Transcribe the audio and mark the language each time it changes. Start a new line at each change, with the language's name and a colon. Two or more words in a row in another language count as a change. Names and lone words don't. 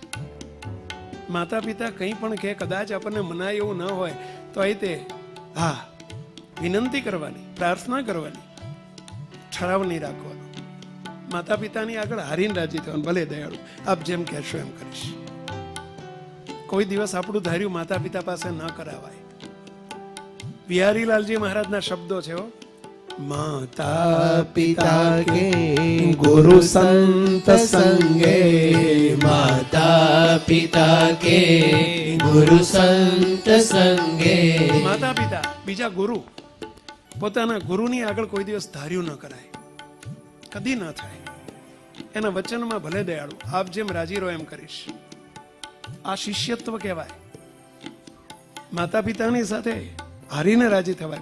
Gujarati: માતા પિતા કંઈ પણ કે કદાચ આપણને મનાય એવું ન હોય તો એ તે હા વિનંતી કરવાની, પ્રાર્થના કરવાની, ઠરાવ નહીં રાખવાનો. માતા પિતાની આગળ હારીને રાજી થવાનું. ભલે દયાળુ, આપ જેમ કહેશો એમ કરીશ. કોઈ દિવસ આપણું ધાર્યું માતા પિતા પાસે ન કરાવાય. બિહારીલાલજી મહારાજના શબ્દો છે. માતા પિતા કે ગુરુ સંત સંગે, माता પિતા કે ગુરુ સંત સંગે. માતા પિતા બીજા ગુરુ, પોતાના ગુરુની આગળ કોઈ દિવસ ધાર્યું ન કરાય, કદી ન થાય. એના વચનમાં ભલે દયાળુ, આપ જેમ રાજી રહો એમ કરીશ. આ શિષ્યત્વ કહેવાય. માતા પિતાની સાથે હારીને રાજી થવાય.